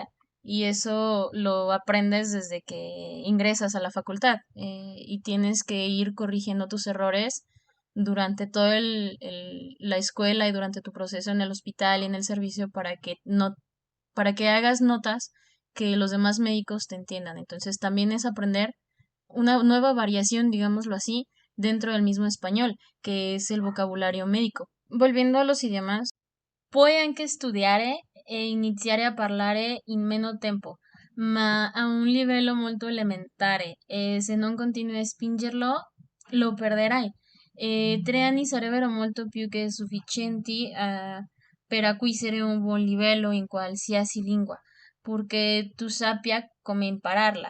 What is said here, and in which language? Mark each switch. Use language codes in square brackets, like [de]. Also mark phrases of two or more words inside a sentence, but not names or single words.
[es] Y eso lo aprendes desde que ingresas a la facultad y tienes que ir corrigiendo tus errores durante toda la escuela y durante tu proceso en el hospital y en el servicio para que no, para que hagas notas que los demás médicos te entiendan. Entonces también es aprender una nueva variación, digámoslo así, dentro del mismo español, que es el vocabolario médico. Volviendo a los idiomas, [it] puoi anche studiare e iniziare a parlare in meno tempo, ma a un livello molto elementare e se non continui a spingerlo lo perderai. 3 anni sarebbero molto più che sufficienti per acquisire un buon livello in qualsiasi lingua, purché tu sappia come impararla.